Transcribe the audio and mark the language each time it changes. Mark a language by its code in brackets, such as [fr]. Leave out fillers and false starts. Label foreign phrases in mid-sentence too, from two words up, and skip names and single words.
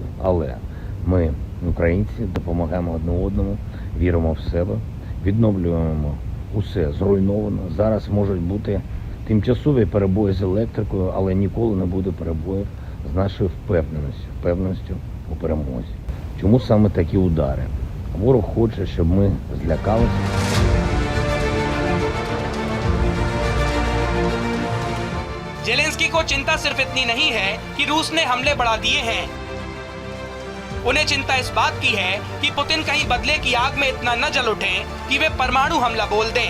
[uk] Але ми, українці, допомагаємо одне одному, віримо в себе, відновлюємо усе зруйновано. Зараз можуть бути тимчасові перебої з електрикою, але ніколи не буде перебоїв з нашою впевненістю у перемозі. Чому саме такі удари? Ворог хоче, щоб ми злякалися. [hi] जेलेंस्की को चिंता सिर्फ इतनी नहीं है कि रूस ने हमले बढ़ा दिए हैं। उन्हें चिंता इस बात की है कि पुतिन कहीं बदले की आग में इतना न जल उठें कि वे परमाणु हमला बोल दें।